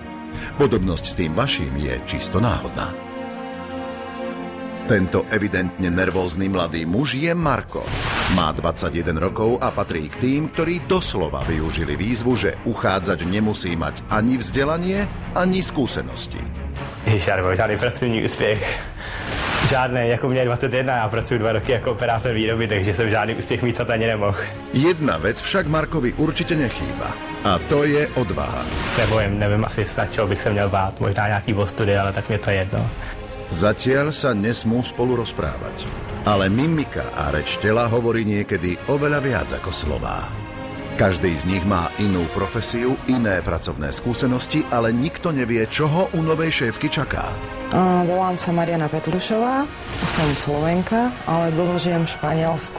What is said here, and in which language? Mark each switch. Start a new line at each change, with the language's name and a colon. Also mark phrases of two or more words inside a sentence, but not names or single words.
Slovak: Podobnosť s tým vaším je čisto náhodná. Tento evidentne nervózny mladý muž je Marko. Má 21 rokov a patrí k tým, ktorí doslova využili výzvu, že uchádzač nemusí mať ani vzdelanie, ani skúsenosti.
Czech: Já nemám žádný pracovní úspěch. Žádný, jako mě 21, já pracuji 2 roky jako operátor výroby, takže jsem žádný úspěch mít ani nemohl.
Slovak: Jedna vec však Markovi určitě nechýba. A to je odvaha.
Czech: Nevím, asi čeho bych se měl bát, možná nějaký ostudy, ale tak mě to jedno.
Slovak: Zatiaľ sa nesmú spolu rozprávať. Ale mimika a reč tela hovorí niekedy oveľa viac ako slová. Každý z nich má inú profesiu, iné pracovné skúsenosti, ale nikto nevie, čo ho u novej šéfky čaká. Volám sa Mariana Petrušová, som Slovenka, ale dlho žijem v Španielsku.